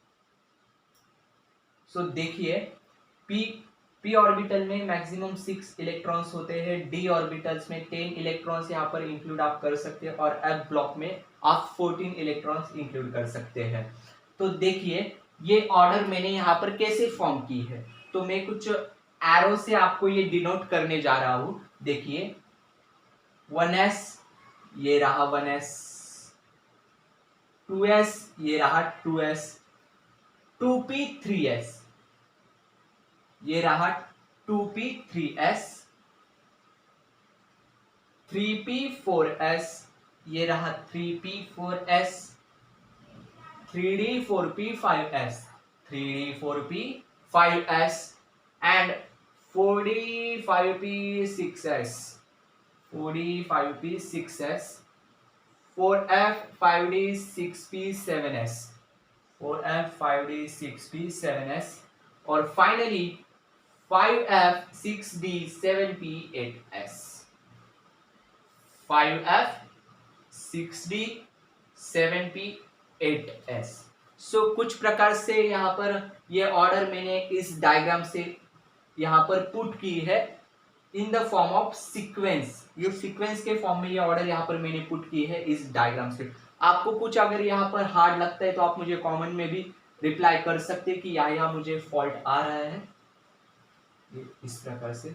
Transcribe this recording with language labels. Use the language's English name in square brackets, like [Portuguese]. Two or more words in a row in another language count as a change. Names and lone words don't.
[Hindi] सो देखिए, पी पी ऑर्बिटल में मैक्सिमम 6 इलेक्ट्रॉन्स होते हैं, [English] d orbitals [Hindi] में 10 इलेक्ट्रॉन्स यहाँ पर इंक्लूड आप कर सकते हैं और [English] f block [Hindi] में आप 14 इलेक्ट्रॉन्स इंक्लूड कर सकते हैं। तो देखिए ये ऑर्डर मैंने यहाँ पर कैसे फॉर्म की है, तो मैं कुछ एरो से आपको ये डिनोट करने जा रहा हूं। देखिए 1s, ये रहा 1s, 2s, ये रहा 2s, 2p, 3s, ये रहा 2p, 3s, 3p, 4s, ये रहा 3p, 4s, 3d, 4p, 5s, 3d, 4p, 5s and 4d, 5p, 6s, 4d, 5p, 6s, 4f, 5d, 6p, 7s, 4f, 5d, 6p, 7s और फाइनली 5f, 6d, 7p, 8s। 5f, 6d, 7p, 8s। सो कुछ प्रकार से यहाँ पर ये ऑर्डर मैंने इस डायग्राम से यहाँ पर पुट की है [English] in the form of sequence. [Hindi] ये सीक्वेंस के फॉर्म में ये ऑर्डर यहाँ पर मैंने पुट की है इस डायग्राम से। आपको कुछ अगर यहाँ पर हार्ड लगता है तो आप मुझे कमेंट में भी रिप्लाई कर सकते हैं कि यहाँ मुझे फॉल्ट आ रहा है, ये इस प्रकार से।